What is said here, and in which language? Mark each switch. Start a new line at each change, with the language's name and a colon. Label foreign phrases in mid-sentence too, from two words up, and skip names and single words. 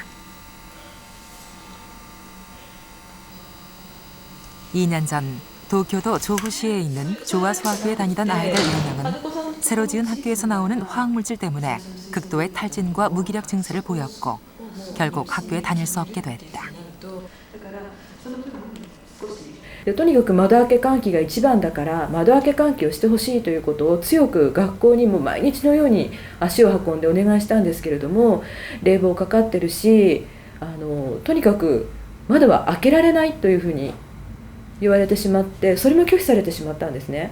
Korean: 2년 전 도쿄도 조후시에 있는 조화 소학교에 다니던 아이들 4명은 새로 지은 학교에서 나오는 화학물질 때문에 극도의 탈진과 무기력 증세를 보였고 결국 학교에 다닐 수 없게 됐다.
Japanese: とにかく窓開け換気が一番だから窓開け換気をしてほしいということを強く学校にも毎日のように足を運んでお願いしたんですけれども、冷房かかってるしとにかく窓は開けられないというふうに言われてしまって、それも拒否されてしまったんですね。